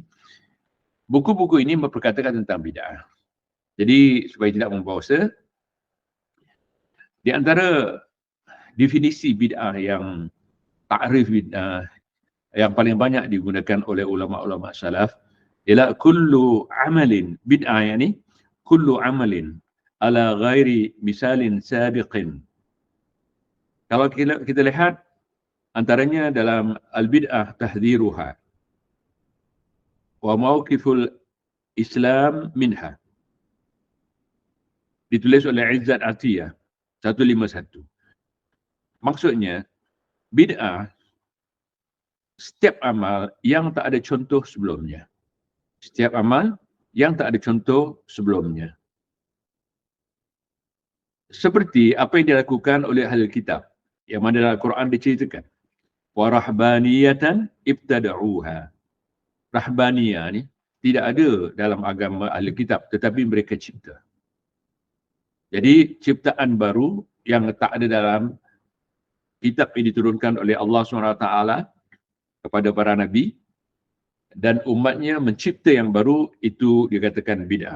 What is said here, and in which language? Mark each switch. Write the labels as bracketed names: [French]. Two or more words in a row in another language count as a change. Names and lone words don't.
[Malay] Buku-buku ini memperkatakan tentang bid'ah. Jadi supaya tidak membosa, di antara definisi bid'ah yang takrif bid'ah yang paling banyak digunakan oleh ulama-ulama salaf ialah [Arabic] كل عمل بدعة، يعني كل عمل على غير مثال سابق. [Malay] Kalau kita lihat antaranya dalam [Arabic] البدعة تحذيرها وموقف الإسلام منها. [Malay] Ditulis oleh Izzat Atiyah 151. Maksudnya bid'ah setiap amal yang tak ada contoh sebelumnya. Setiap amal yang tak ada contoh sebelumnya. Seperti apa yang dilakukan oleh ahli kitab. Yang mana dalam Al-Quran diceritakan. [Arabic] ورهبانية ابتدعوها. [Malay] Rahbaniyah ni tidak ada dalam agama ahli kitab, tetapi mereka cipta. Jadi ciptaan baru yang tak ada dalam kitab yang diturunkan oleh Allah SWT kepada para nabi dan umatnya mencipta yang baru, itu dikatakan bid'ah.